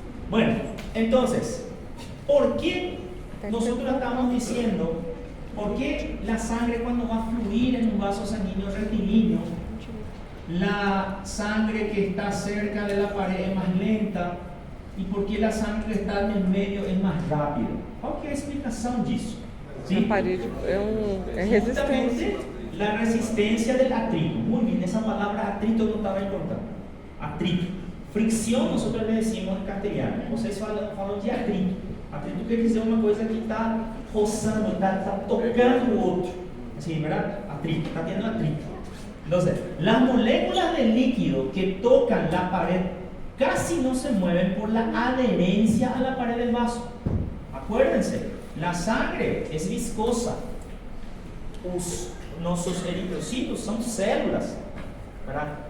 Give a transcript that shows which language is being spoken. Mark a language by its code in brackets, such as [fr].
[es] Bueno, entonces, ¿por qué nosotros estamos diciendo, por qué la sangre cuando va a fluir en un vaso sanguíneo rectilíneo, la sangre que está cerca de la pared es más lenta y por qué la sangre que está en el medio es más rápida? ¿Cuál es la explicación de eso? ¿Sí? [pt] A parede é resistência. [es] Justamente la resistencia del atrito. Muy bien, esa palabra atrito no estaba importante. Atrito. Fricción, nosotros le decimos en castellano. [pt] Vocês falam de atrito. Atrito quer dizer uma coisa que está roçando, está tocando o outro. [es] Assim, ¿verdad? Atrito, está teniendo atrito. Entonces, las moléculas de líquido que tocan la pared casi no se mueven por la adherencia a la pared del vaso. Acuérdense, la sangre es viscosa. Nuestros eritrocitos son células, ¿verdad?